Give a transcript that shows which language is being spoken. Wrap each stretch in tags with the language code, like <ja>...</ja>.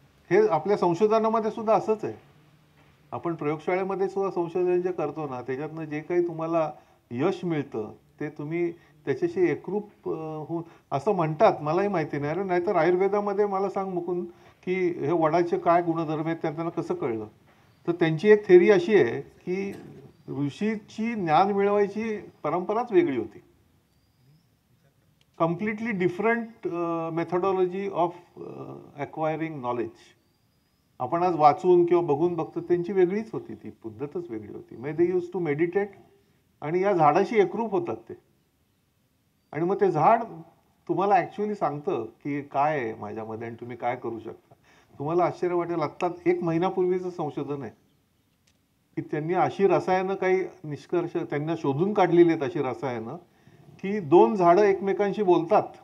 <mr>हे आपल्या संशोधनामध्ये सुद्धा असंच आहे. आपण प्रयोगशाळेमध्ये सुद्धा संशोधन जे करतो ना त्याच्यातनं जे काही तुम्हाला यश मिळतं ते तुम्ही त्याच्याशी एकरूप होऊन असं म्हणतात मलाही माहिती नाही. अरे नाहीतर आयुर्वेदामध्ये मला सांग मुकुंद की हे वडाचे काय गुणधर्म आहेत त्यांना कसं कळलं. तर त्यांची एक थेरी अशी आहे की ऋषीची ज्ञान मिळवायची परंपराच वेगळी होती.</mr> <en>Completely different methodology of acquiring knowledge.</en> <mr>आपण आज वाचून किंवा बघून बघतो त्यांची वेगळीच होती ती पद्धतच वेगळी होती. म्हणजे</mr> <en>they use to meditate</en> <mr>आणि या झाडाशी एकरूप होतात ते. आणि मग ते झाड तुम्हाला ॲक्च्युअली सांगतं की काय आहे माझ्यामध्ये आणि तुम्ही काय करू शकता. तुम्हाला आश्चर्य वाटेल आत्ता 1 महिन्यापूर्वीचं संशोधन आहे की त्यांनी अशी रसायनं काही निष्कर्ष त्यांना शोधून काढलेली आहेत अशी रसायनं की 2 झाडं एकमेकांशी बोलतात.</mr>